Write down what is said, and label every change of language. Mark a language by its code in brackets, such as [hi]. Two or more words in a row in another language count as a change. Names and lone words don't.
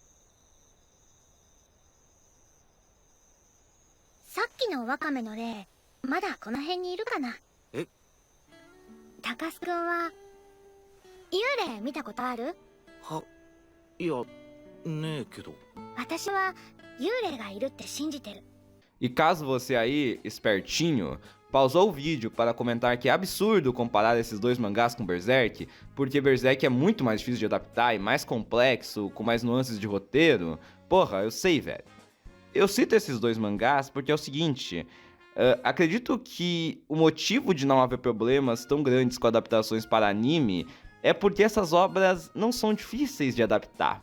[ja] さっきのワカメの霊、まだこの辺にいるかな。え？高須くんは幽霊見たことある？いや、ねえけど。私は幽霊がいるって信じてる。 [pt] E caso você aí, espertinho, pausou o vídeo para comentar que é absurdo comparar esses dois mangás com Berserk, porque Berserk é muito mais difícil de adaptar e mais complexo, com mais nuances de roteiro, porra, eu sei, velho. Eu cito esses dois mangás porque é o seguinte, acredito que o motivo de não haver problemas tão grandes com adaptações para anime é porque essas obras não são difíceis de adaptar.